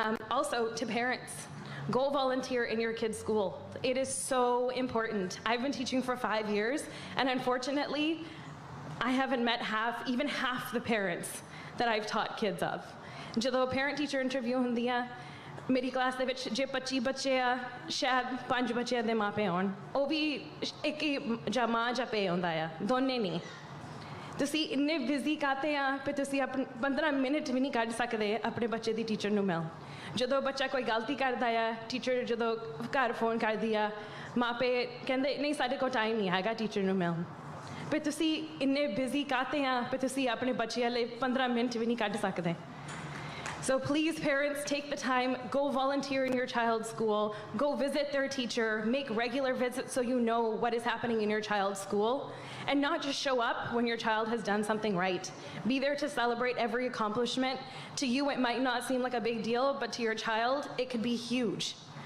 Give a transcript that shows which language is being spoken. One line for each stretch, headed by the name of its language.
English: Also, to parents, go volunteer in your kids' school. It is so important. I've been teaching for 5 years, and unfortunately, I haven't met even half the parents that I've taught kids of.
Punjabi: ਜਦੋਂ parent-teacher interview ਹੁੰਦੀ ਆ, ਮੇਰੀ class ਦੇ ਵਿੱਚ ਜੇ 25 ਬੱਚੇ ਆ, ਸ਼ਾਇਦ 5 ਬੱਚਿਆਂ ਦੇ ਮਾਪੇ ਹੋਣ, ਉਹ ਵੀ ਇੱਕ ਹੀ ਜਾਂ ਮਾਂ ਜਾਂ ਪਿਓ ਹੁੰਦਾ ਆ, ਦੋਨੇ ਨਹੀਂ. ਤੁਸੀਂ ਇੰਨੇ ਬਿਜ਼ੀ ਕਾਤੇ ਆ ਕਿ ਤੁਸੀਂ 15 ਮਿੰਟ ਵੀ ਨਹੀਂ ਕੱਢ ਸਕਦੇ ਆਪਣੇ ਬੱਚੇ ਦੀ ਟੀਚਰ ਨੂੰ ਮਿਲਣ. ਜਦੋਂ ਬੱਚਾ ਕੋਈ ਗਲਤੀ ਕਰਦਾ ਆ, ਟੀਚਰ ਜਦੋਂ ਘਰ ਫੋਨ ਕਰਦੀ ਆ, ਮਾਪੇ ਕਹਿੰਦੇ ਨਹੀਂ ਸਾਡੇ ਕੋਲ ਟਾਈਮ ਨਹੀਂ ਹੈਗਾ ਟੀਚਰ ਨੂੰ ਮਿਲਣ. ਪਰ ਤੁਸੀਂ ਇੰਨੇ ਬਿਜ਼ੀ ਕਾਤੇ ਆ ਕਿ ਤੁਸੀਂ ਆਪਣੇ ਬੱਚਿਆਂ ਲਈ 15 ਮਿੰਟ ਵੀ ਨਹੀਂ ਕੱਢ ਸਕਦੇ.
English: So please, parents, take the time, go volunteer in your child's school, go visit their teacher, make regular visits so you know what is happening in your child's school, and not just show up when your child has done something right. Be there to celebrate every accomplishment. To you, it might not seem like a big deal, but to your child, it could be huge.